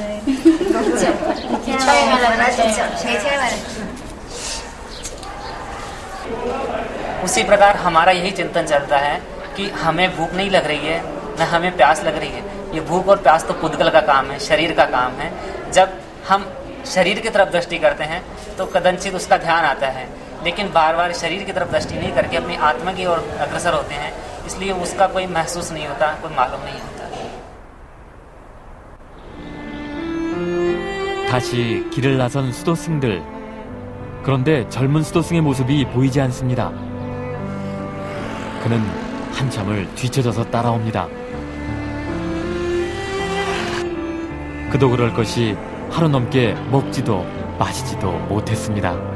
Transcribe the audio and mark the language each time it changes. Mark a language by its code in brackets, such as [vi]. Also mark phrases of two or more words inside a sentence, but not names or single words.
[hi] उसी प्रकार हमारा यही चिंतन चलता है कि हमें भूख नहीं लग रही है, न हमें प्यास लग रही है। ये भूख और प्यास तो पुद्गल का काम है, शरीर का काम है। जब हम शरीर की तरफ दृष्टि करते हैं तो कदाचित उसका ध्यान आता है, लेकिन बार बार शरीर की तरफ दृष्टि नहीं करके अपनी आत्मा की ओर अग्रसर होते हैं, इसलिए उसका कोई महसूस नहीं होता, कोई मालूम नहीं होता। [ko] 다시 길을 나선 수도승들. 그런데 젊은 수도승의 모습이 보이지 않습니다. 그는 한참을 뒤쳐져서 따라옵니다. 그도 그럴 것이 하루 넘게 먹지도 마시지도 못했습니다.